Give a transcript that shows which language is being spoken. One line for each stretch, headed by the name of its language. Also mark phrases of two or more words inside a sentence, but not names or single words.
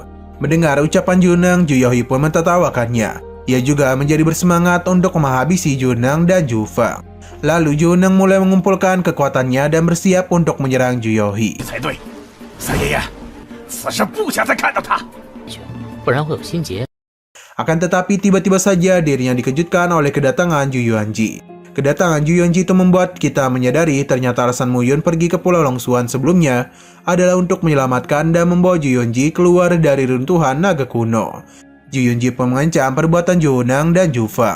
Indonesian: Mendengar ucapan Zhu Yuneng, Zhu Yaohi pun mentertawakannya. Ia juga menjadi bersemangat untuk menghabisi Zhu Yuneng dan Zhou Feng. Lalu Zhu Yuneng mulai mengumpulkan kekuatannya dan bersiap untuk menyerang Zhu Yaohi.
Chinese: 不然会有心结。
Indonesian: Akan tetapi tiba-tiba saja dirinya dikejutkan oleh kedatangan Zhu Yuanji. Kedatangan Zhu Yuanji itu membuat kita menyadari ternyata alasan Mu Yun pergi ke Pulau Longsuan sebelumnya adalah untuk menyelamatkan dan membawa Zhu Yuanji keluar dari runtuhan naga kuno. Zhu Yuanji pun mengancam perbuatan Zhu Hunang dan Zhu Fang.